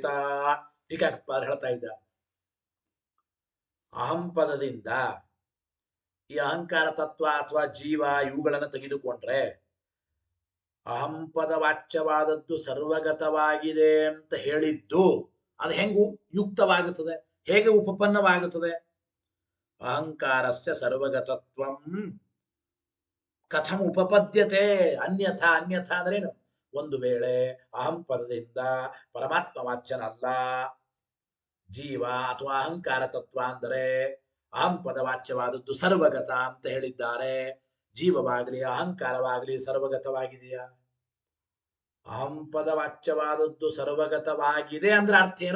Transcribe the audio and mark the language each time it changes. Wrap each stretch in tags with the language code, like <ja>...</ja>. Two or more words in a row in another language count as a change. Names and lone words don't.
<kn>ಟೀಕಾಕೃತ್ಪಾದರು ಹೇಳ್ತಾ ಇದ್ದ, ಅಹಂ ಪದದಿಂದ ಈ ಅಹಂಕಾರ ತತ್ವ ಅಥವಾ ಜೀವ ಇವುಗಳನ್ನು ತೆಗೆದುಕೊಂಡ್ರೆ ಅಹಂ ಪದ ವಾಚ್ಯವಾದದ್ದು ಸರ್ವಗತವಾಗಿದೆ ಅಂತ ಹೇಳಿದ್ದು ಅದು ಹೆಂಗು ಯುಕ್ತವಾಗುತ್ತದೆ, ಹೇಗೆ ಉಪಪನ್ನವಾಗುತ್ತದೆ?</kn> <sa>ಅಹಂಕಾರಸ್ಯ ಸರ್ವಗತತ್ವಂ ಕಥಂ ಉಪಪದ್ಯತೆ ಅನ್ಯಥಾ.</sa> <kn>ಅನ್ಯಥಾ ಅಂದ್ರೇನು? ಒಂದು ವೇಳೆ ಅಹಂ ಪದದಿಂದ ಪರಮಾತ್ಮ ವಾಚ್ಯನಲ್ಲ ಜೀವ ಅಥವಾ ಅಹಂಕಾರ ತತ್ವ ಅಂದರೆ ಅಹಂ ಪದ ವಾಚ್ಯವಾದದ್ದು ಸರ್ವಗತ ಅಂತ ಹೇಳಿದ್ದಾರೆ. ಜೀವವಾಗಲಿ ಅಹಂಕಾರವಾಗಲಿ ಸರ್ವಗತವಾಗಿದೆಯಾ? ಅಹಂ ಪದ ವಾಚ್ಯವಾದದ್ದು ಸರ್ವಗತವಾಗಿದೆ ಅಂದ್ರೆ ಅರ್ಥ ಏನು?</kn>